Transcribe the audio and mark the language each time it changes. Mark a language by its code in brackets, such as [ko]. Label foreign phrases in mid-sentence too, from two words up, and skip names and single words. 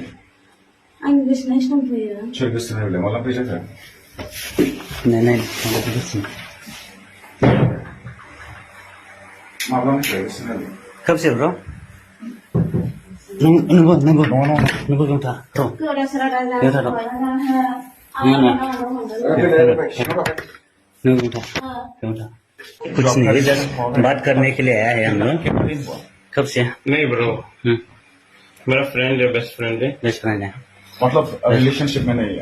[brx] आं गोसोनायसो दंफैयो सोर गोसोनायलाय माला फैजाखो माब्लानिफ्राय गोसोनायलाय खेबसे ब्र' नंगौ नोंथा गोरा सोरा [hi] कुछ नहीं जस्ट बात करने के लिए आया है हम लोग कब से नहीं ब्रो मेरा फ्रेंड है [en] best friend [hi] है मतलब रिलेशनशिप में नहीं है